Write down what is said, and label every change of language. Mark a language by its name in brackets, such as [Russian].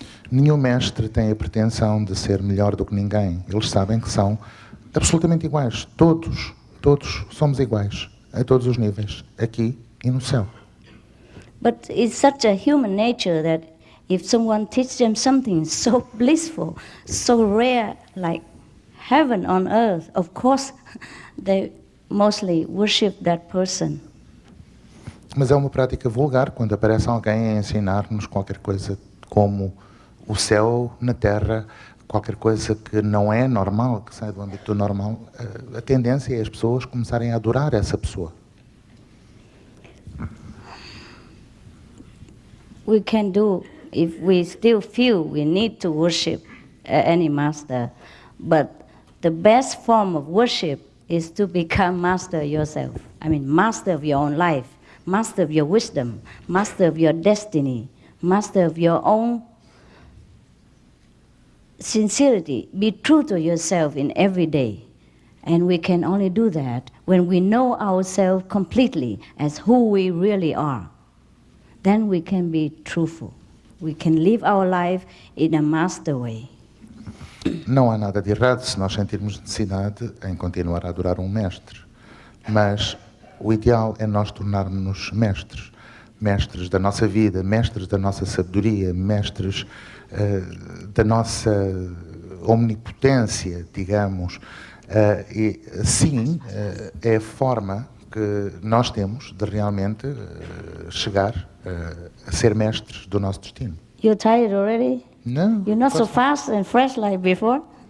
[Portuguese] Nenhum mestre tem a pretensão de ser melhor do que ninguém. Eles sabem que são absolutamente iguais. Todos somos iguais, a todos os níveis, aqui e no céu. [English] But it's such a human nature that if someone teaches them something so blissful, so rare, like heaven on earth, of course they mostly worship that person. [Portuguese] Mas é uma prática vulgar quando aparece alguém a ensinar-nos qualquer coisa como o céu na terra, qualquer coisa que não é normal, que sai do âmbito normal. A tendência é as pessoas começarem a adorar essa pessoa. [English] We can do, if we still feel we need to worship any master, but the best form of worship is to become master yourself. I mean, master of your own life, master of your wisdom, master of your destiny, master of your own sincerity. Be true to yourself in every day. And we can only do that when we know ourselves completely as who we really are. Then we can be truthful. We can live our life in a master way. [Portuguese] Não há nada de errado se nós sentirmos necessidade em continuar a adorar um mestre. Mas o ideal é nós tornarmos-nos mestres. Mestres da nossa vida, mestres da nossa sabedoria, mestres da nossa omnipotência, digamos. E sim, é a forma que nós temos de realmente chegar a ser mestres do nosso destino. [English] You're tired already? No. You're not so fast and fresh like before?